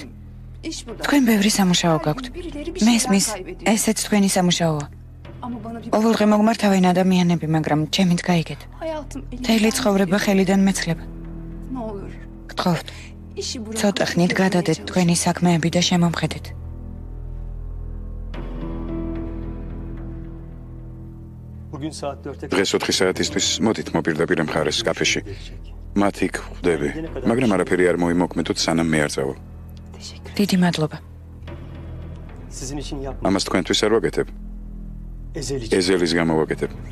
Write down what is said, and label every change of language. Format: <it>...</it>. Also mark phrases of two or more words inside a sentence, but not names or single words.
<ka>თქვენ ბევრი სამუშაო გაქვთ. მესმის, ესეც თქვენი სამუშაოა. ყოველდღე მოგმართავენ ადამიანები, მაგრამ ჩემით გაიგეთ. მთელი ცხოვრება ხელიდან მეცლება. გთხოვთ. ცოტა ხნით გადადეთ თქვენი საქმეები და შემომხედეთ.</ka> <tr>Bugün saat 4'e</tr> <ka>დღეს 4 საათისთვის მოდით მოპირდაპირე მხარეს კაფეში. მათ იქ ხვდები, მაგრამ არაფერი არ მოიმოქმედოთ სანამ მე არ წავალ. დიდი მადლობა.</ka> <tr>sizin için yapma.</tr> <ka>ამას თქვენთვის არ ვაკეთებ.</ka> <tr>Ezel için.</tr> <ka>ეზელის გამო ვაკეთებ.</ka>